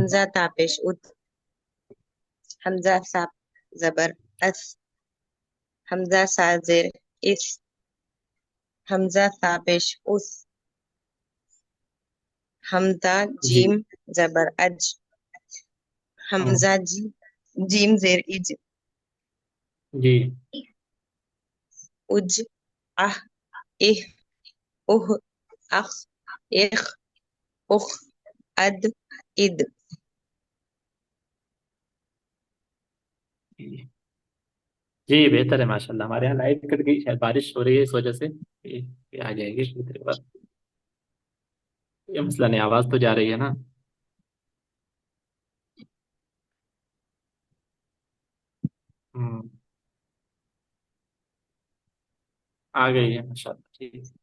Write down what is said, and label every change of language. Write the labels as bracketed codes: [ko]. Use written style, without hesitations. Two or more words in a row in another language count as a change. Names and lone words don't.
[ur] حمزہ تا پیش ات، حمزہ سا زبر اس، حمزہ سا زیر اس، حمزہ سا پیش اس، حمزہ جی جیم زبر اج، ہوں، حمزہ جی جیم زیر اج، جی اج، اہ، اہ، اہ، اخ، اخ، اخ، اد، اد۔ جی جی، بہتر ہے ماشاء اللہ۔ ہمارے یہاں لائٹ کٹ گئی، شاید بارش ہو رہی ہے اس وجہ سے یہ آ جائے گی تھوڑی دیر بعد۔ یہ مسئلہ نہیں، آواز تو جا رہی ہے نا۔ ہوں، آ گئی ہے ماشاء اللہ، ٹھیک۔